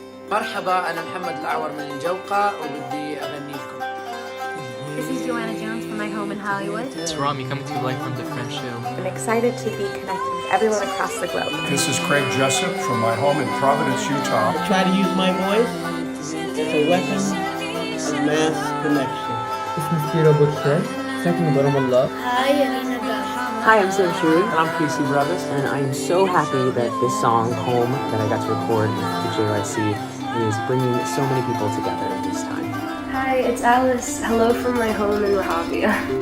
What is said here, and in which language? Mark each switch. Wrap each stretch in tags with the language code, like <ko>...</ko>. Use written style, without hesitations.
<ar>مرحبا أنا محمد الأعور من الجوقة وبدي أغني لكم.</ar> <en>This is Joanna Jones from my home in Hollywood. It's Rami coming to you live from the French show. I'm excited to be connected with everyone across the globe. This is Craig Jessup from my home in Providence, Utah. I try to use my voice as a weapon of mass connection.</en> <ar>اسمي سبيرو بوتشي ساكن برام الله.</ar> <en>Hi, Alina Gala. Hi, I'm Sam Shuri. And I'm Casey Brevis. And I am so happy that this song, Home, that I got to record with the JYC is bringing so many people together at this time. Hi, it's Alice. Hello from my home in Rahavia.</en>